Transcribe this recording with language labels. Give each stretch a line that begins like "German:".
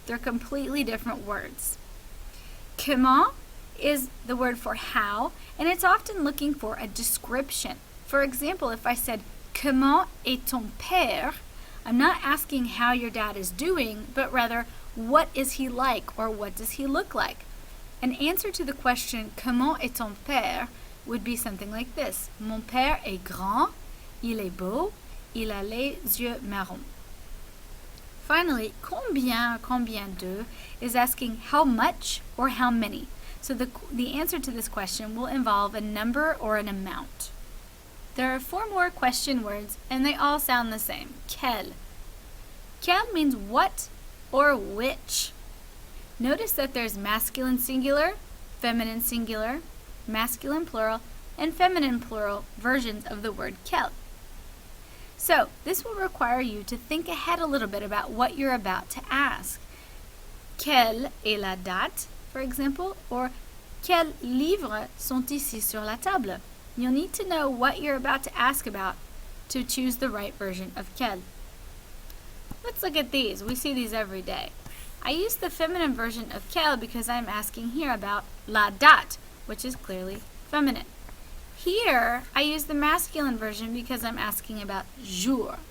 English: They're completely different words. Comment is the word for how, and it's often looking for a description. For example, if I said,
French: Comment est ton père?
English: I'm not asking how your dad is doing, but rather, what is he like or what does he look like? An answer to the question,
French: Comment est ton père?
English: Would be something like this.
French: Mon père est grand, il est beau, il a les yeux marrons.
English: Finally, combien de is asking how much or how many. So the answer to this question will involve a number or an amount. There are 4 more question words, and they all sound the same. Quel. Quel means what or which. Notice that there's masculine singular, feminine singular, masculine plural, and feminine plural versions of the word quel. So this will require you to think ahead a little bit about what you're about to ask.
French: Quelle est la date,
English: for example, or
French: quels livres sont ici sur la table?
English: You'll need to know what you're about to ask about to choose the right version of quel. Let's look at these. We see these every day. I use the feminine version of quel because I'm asking here about la date, which is clearly feminine. Here, I use the masculine version because I'm asking about jour.